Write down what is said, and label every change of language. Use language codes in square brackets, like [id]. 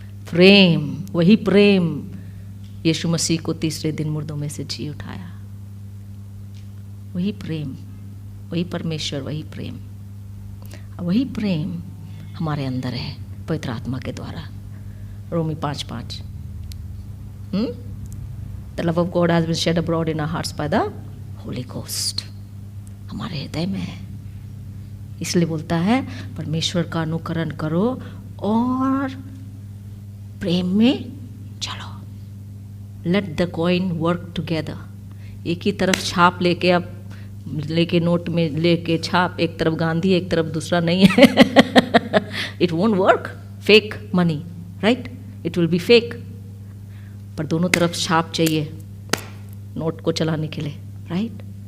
[hi] प्रेम, वही प्रेम यीशु मसीह को तीसरे दिन मुर्दों में से जी उठाया. वही प्रेम, वही परमेश्वर, वही प्रेम. वही प्रेम हमारे अंदर है पवित्र आत्मा के द्वारा. रोमी 5:5. [en] The love of God has been shed abroad in our hearts by the Holy Ghost. [hi] हमारे हृदय में है. इसलिए बोलता है परमेश्वर का अनुकरण करो और प्रेम में चलो. [en] Let the coin work together. [hi] एक ही तरफ छाप लेके, अब लेके नोट में लेके छाप, एक तरफ गांधी एक तरफ दूसरा नहीं है. [en] It won't work. Fake money, right? It will be fake, [hi] पर दोनों तरफ छाप चाहिए नोट को चलाने के लिए, राइट?